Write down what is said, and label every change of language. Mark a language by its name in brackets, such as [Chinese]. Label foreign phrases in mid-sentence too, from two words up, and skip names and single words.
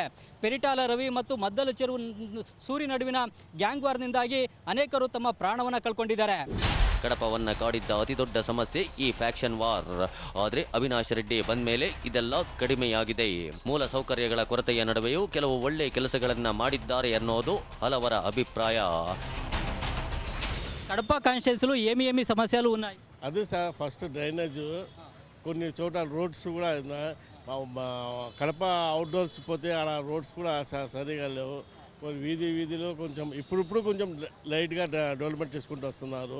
[Kannada] ಪೆರಿಟಾಲ ರವಿ ಮತ್ತು ಮದ್ದಲ ಚೆರುವು ಸೂರಿ ನಡುವಿನ ಗ್ಯಾಂಗ್ ವಾರ್ನಿಂದಾಗಿ ಅನೇಕರು ತಮ್ಮ ಪ್ರಾಣವನ್ನು ಕಳ್ಕೊಂಡಿದ್ದಾರೆ. ಕಡಪವನ್ನ ಕಾಡಿದ್ದ ಅತಿದೊಡ್ಡ ಸಮಸ್ಯೆ ಈ [English] faction war. [Kannada] ಆದರೆ ಅವಿನಾಶ್ ರೆಡ್ಡಿ ಬಂದ ಮೇಲೆ ಇದೆಲ್ಲ ಕಡಿಮೆಯಾಗಿದೆ. ಮೂಲ ಸೌಕರ್ಯಗಳ ಕೊರತೆಯ ನಡುವೆಯೂ ಕೆಲವು ಒಳ್ಳೆ ಕೆಲಸಗಳನ್ನ ಮಾಡಿದ್ದಾರೆ ಅನ್ನೋದು ಹಲವರ ಅಭಿಪ್ರಾಯ. [Telugu] కడప కాన్స్టిట్యున్సీలో ఏమి సమస్యలు ఉన్నాయి? అది సార్, [English] first drainage, [Telugu] కొన్ని చోట రోడ్స్ కూడా కడప అవుట్డోర్స్ పోతే ఆడ రోడ్స్ కూడా సరిగా లేవు. వీధిలో కొంచెం ఇప్పుడు కొంచెం లైట్గా డెవలప్మెంట్ చేసుకుంటూ వస్తున్నారు.